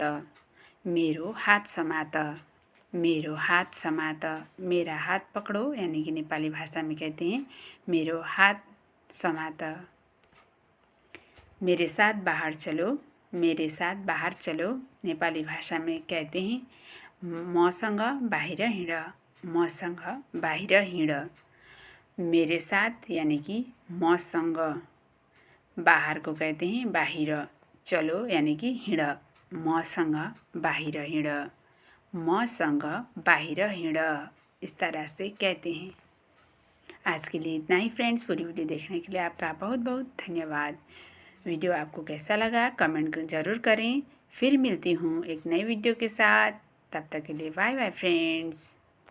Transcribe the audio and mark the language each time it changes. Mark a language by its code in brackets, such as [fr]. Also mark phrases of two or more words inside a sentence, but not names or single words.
[ne] मेरो हाथ समात। मेरो हाथ समात। [hi] मेरा हाथ पकड़ो यानी कि नेपाली भाषा में कहते हैं [ne] मेरो हाथ समात। [hi] मेरे साथ बाहर चलो। मेरे साथ बाहर चलो नेपाली भाषा में कहते हैं [ne] मसँग बाहिर हिँड। मसँग बाहिर हिँड। [hi] मेरे साथ यानी कि मसँग। बाहर को कहते हैं बाहिर। चलो यानी कि हिँड। [ne] मसँग बाहिर हिँड। मसँग बाहिर हिँड। [hi] इस तरह से कहते हैं। आज के लिए इतना ही फ्रेंड्स। पूरी वीडियो देखने के लिए आपका बहुत बहुत धन्यवाद। वीडियो आपको कैसा लगा कमेंट ज़रूर करें। फिर मिलती हूँ एक नई वीडियो के साथ। तब तक के लिए [en] bye bye friends.